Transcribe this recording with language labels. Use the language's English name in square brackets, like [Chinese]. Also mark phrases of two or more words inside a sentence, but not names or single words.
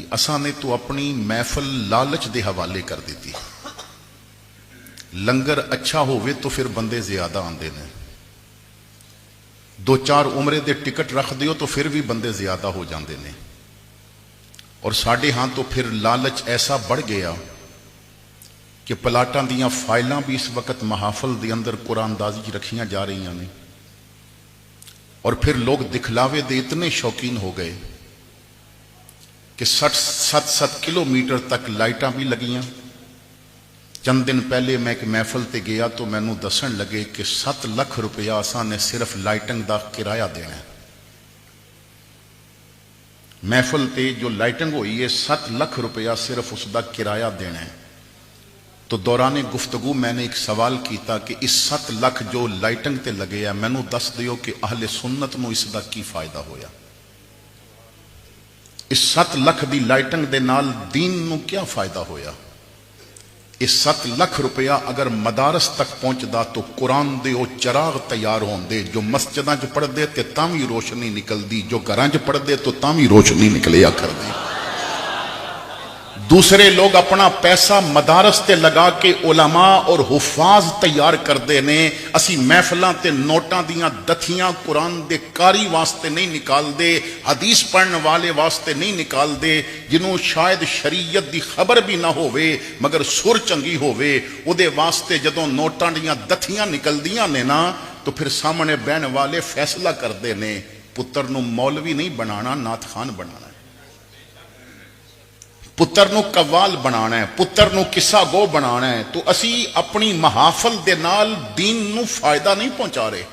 [Punjabi] اساں نے تو اپنی محفل لالچ دے حوالے کر دیتی، لنگر اچھا ہوئے تو پھر بندے زیادہ آندے نے، دو چار عمرے دے ٹکٹ رکھ دیو تو پھر بھی بندے زیادہ ہو جاندے نے، اور ساڑھے ہاں تو پھر لالچ ایسا بڑھ گیا کہ پلاٹاں دیاں فائلاں بھی اس وقت محافل دے اندر قرآن دازی رکھیاں جا رہی ہیں، اور پھر لوگ دکھلاوے دے اتنے شوقین ہو گئے کہ 60 کلومیٹر تک لائٹاں بھی لگیاں۔ چند دن پہلے میں ایک محفل تے گیا تو میں نو دسن لگے کہ 7 لاکھ روپیہ آساں نے صرف لائٹنگ دا کرایہ دینا ہے۔ محفل تے جو لائٹنگ ہوئی ہے 7 لاکھ روپیہ صرف اس دا کرایہ دینا ہے۔ تو دوران گفتگو میں نے ایک سوال کیتا کہ اس 7 لاکھ جو لائٹنگ تے لگے ہے میں نو دس دیو کہ اہل سنت نو اس دا کی فائدہ ہویا، اس 7 لاکھ دی لائٹنگ دے نال دین نو کیا فائدہ ہویا؟ اس 7 لاکھ روپیہ اگر مدارس تک پہنچ دا تو قرآن دے او چراغ تیار ہون دے، جو مسجداں جو پڑھ دے تے تاں بھی روشنی نکل دی، جو گھراں جو پڑھ دے تو تاں بھی روشنی نکلیا کر دی۔ دوسرے لوگ اپنا پیسہ مدارس تے لگا کے علماء اور حفاظ تیار کر دے نے، اسی محفلاں تے نوٹاں دیاں دتھیاں قرآن دے کاری واسطے نہیں نکال دے، حدیث پڑھن والے واسطے نہیں نکال دے، جنہوں شاید شریعت دی خبر بھی نہ ہوئے مگر سر چنگی ہوئے، او دے واسطے جدوں نوٹاں دیاں دتھیاں نکل دیاں نے نا تو پھر سامنے بہن والے فیصلہ کر دے نے پتر نو مولوی نہیں بنانا، نعت خان بنانا ہے، پتر نو قوال بنانا ہے، پتر نو قصہ گو بنانا ہے۔ تو اسی اپنی محافل دے نال دین نو فائدہ نہیں پہنچا رہے۔